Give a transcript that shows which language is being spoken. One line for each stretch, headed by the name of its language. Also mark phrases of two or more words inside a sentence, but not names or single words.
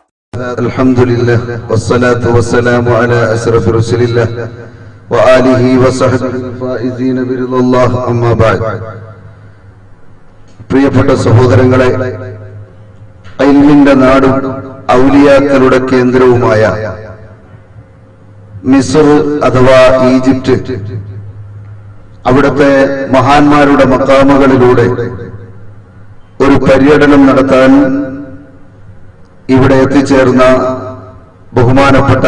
Arabic: الحمد لله والصلاة والسلام على أشرف رسول الله وآله وصحبه الفائزين برضا الله أما بعد.
Malayalam: പ്രിയപ്പെട്ട സഹോദരങ്ങളെ, ഇൽമിന്റെ നാടും ഔലിയാക്കളുടെ കേന്ദ്രവുമായ മിസ്ർ അഥവാ ഈജിപ്റ്റ്, അവിടുത്തെ മഹാന്മാരുടെ മഖാമുകളിലൂടെ ഒരു പര്യടനം നടത്താൻ ഇവിടെ എത്തിച്ചേർന്ന ബഹുമാനപ്പെട്ട